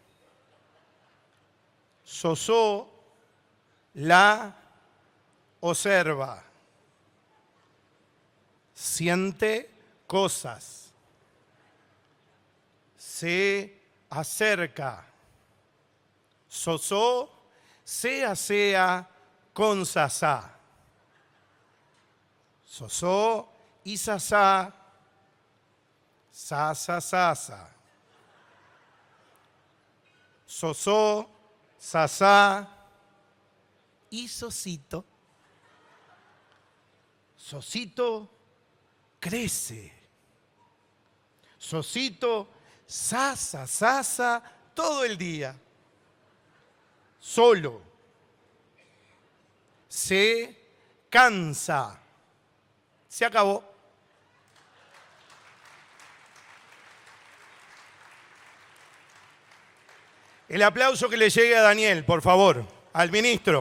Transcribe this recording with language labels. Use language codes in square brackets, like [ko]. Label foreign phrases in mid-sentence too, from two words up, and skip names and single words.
[es] Sosó la observa. Siente cosas. Se acerca. Sosó se asea con Sasá. Sosó y Sasá. Sasa, sasa. Sosó, Sasá y Sosito. Sosito crece. Sosito sasa, sasa todo el día. Solo. Se cansa. Se acabó. El aplauso que le llegue a Daniel, por favor, al ministro.